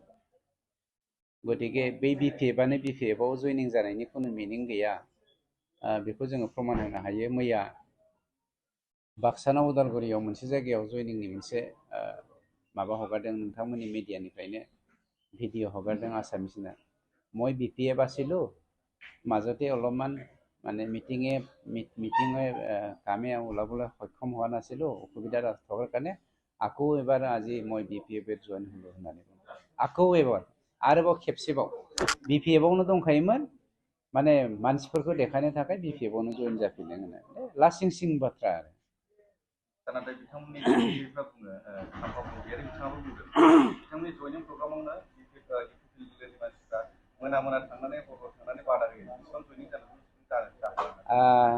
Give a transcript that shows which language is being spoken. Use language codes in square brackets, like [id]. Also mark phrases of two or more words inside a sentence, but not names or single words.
[brx] गतिके बै बिपिएफआनो बिपिएफआव जइनिं जानायनि खुनु मिनिं गैया, बेखौ जोङो प्रमान होनो हायो। मैया बाक्सानाव उदालगुरियाव मोनसे जायगायाव जइनिंनि मोनसे माबा हगारदों, नोंथांमोननि मिडियानिफ्रायनो भिडिअ हगारदों आसामिसना। [as] মই বিপিএফ আছিলোঁ, মাজতে অলপমান মানে মিটিঙে কামে ওলাবলৈ সক্ষম হোৱা নাছিলোঁ, অসুবিধা থকাৰ কাৰণে আকৌ এবাৰ আজি মই বিপিএফত জইন হ'লোঁ [brx] होननानै बुङो। আকৌ एबार आरोबाव खेबसेबाव बिपिएफआवनो दंखायोमोन, माने मानसिफोरखौ देखायनो थाखाय बिपिएफआवनो जइन जाफिनदों होननानै। लासिं सिं बाथ्रा आरो नाथाय बिथांमोननि दैदेनगिरिफ्रा बुङो आफादगिरि बिथाङाबो बुंदों बिथांमोननि जयनिं प्रग्रामावनो जिल्लानि मानसिफ्रा मोना मोना थांनानै हर थांनानै बादा होयो बेसेबां जयनिं जानानै